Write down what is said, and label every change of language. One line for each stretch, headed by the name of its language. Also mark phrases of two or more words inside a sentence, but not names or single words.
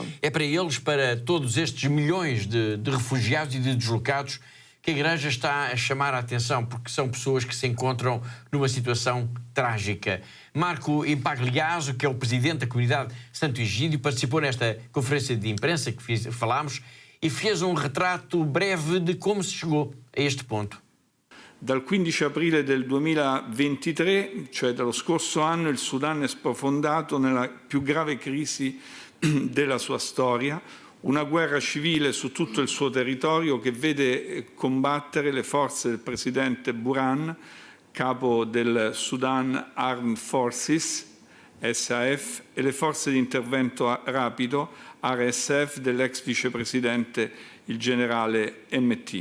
Portuguese: É para eles, para todos estes milhões de refugiados e de deslocados, que a Igreja está a chamar a atenção, porque são pessoas que se encontram numa situação trágica. Marco Impagliazzo, que é o presidente da comunidade Santo Egídio, participou nesta conferência de imprensa que falámos e fez um retrato breve de como se chegou a este ponto.
Italian: Dal 15 aprile del 2023, cioè dallo scorso anno, il Sudan è sprofondato nella più grave crisi della sua storia, una guerra civile su tutto il suo territorio che vede combattere le forze del presidente Burhan, capo del
English: Sudan Armed Forces,
Italian: SAF, e le forze di intervento rapido, RSF, dell'ex vicepresidente il generale MT.